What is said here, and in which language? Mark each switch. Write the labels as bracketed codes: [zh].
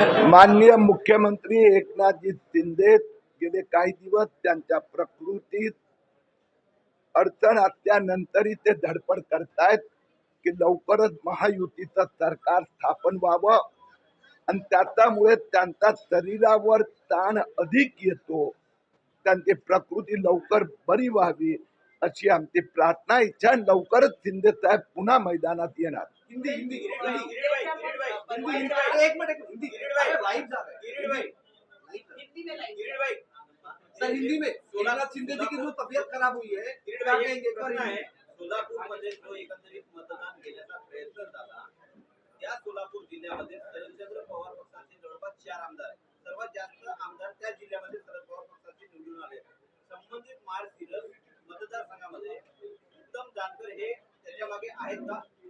[mr] माननीय मुख्यमंत्री एकनाथजी शिंदे गेले काही दिवस त्यांच्या प्रकृतीत अडचण असल्यानंतरही ते धडपड करतायत की लवकरच महायुतीचं सरकार स्थापन व्हावं आणि त्याच्यामुळे त्यांच्या शरीरावर ताण अधिक येतो, त्यांची प्रकृती लवकर बरी व्हावी अशी आमची प्रार्थना इच्छा। लवकरच शिंदे साहेब पुन्हा मैदानात येणार। [hi] हिंदी हिंदी किरीटभाई, एक मिनट हिंदी लाइव जा रहा है। किरीटभाई, सर हिंदी में एकनाथ शिंदे जी की जो तबीयत खराब हुई है, क्या कहेंगे एक बार हिंदी? [mr] सोलापूरमध्ये जो एकंदरीत मतदान घेण्याचा प्रयत्न झाला, त्या सोलापूर जिल्ह्यामध्ये शरदचंद्र पवार पक्षाचे जवळपास 4 आमदार आहेत। सर्वात जास्त आमदार त्या जिल्ह्यामध्ये शरद पवार पक्षाचे निवडून आले। संबंधित माळशिरस मतदारसंघामध्ये उत्तम जानकर हे त्याच्या मागे आहेत का?